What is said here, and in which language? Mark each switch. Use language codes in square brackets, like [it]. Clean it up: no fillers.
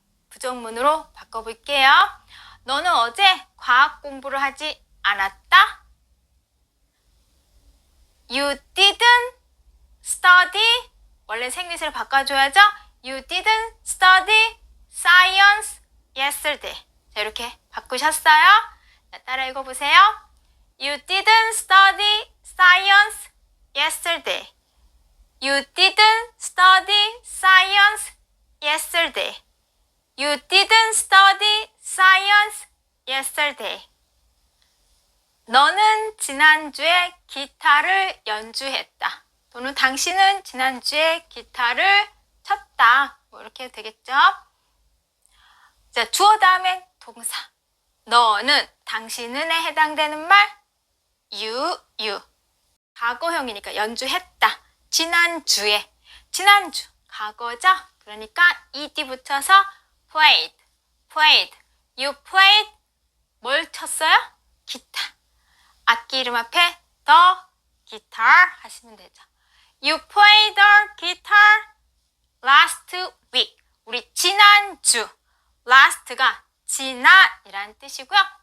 [ko] 부정문으로 바꿔볼게요. 너는 어제 과학 공부를 하지 않았다. [en] You didn't study. [ko] 원래 생리세를 바꿔줘야죠. [en] You didn't study science yesterday. [ko] 자, 이렇게 바꾸셨어요? 자, 따라 읽어보세요. [en] You didn't study science yesterday. You didn't study science yesterday. You didn't study science yesterday. [ko] 너는 지난주에 기타를 연주했다. 또는 당신은 지난주에 기타를 쳤다. 뭐 이렇게 해도 되겠죠? 자, 주어 다음에 동사. 너는, 당신은에 해당되는 말 you. 과거형이니까 연주했다. 지난주, 과거죠? 그러니까 ed 붙여서 played. [en] You played. [ko] 뭘 쳤어요? 기타. 악기 이름 앞에 the guitar 하시면 되죠. [en] You played the guitar last week. [ko] 우리 지난주. last가 지난이라는 뜻이고요.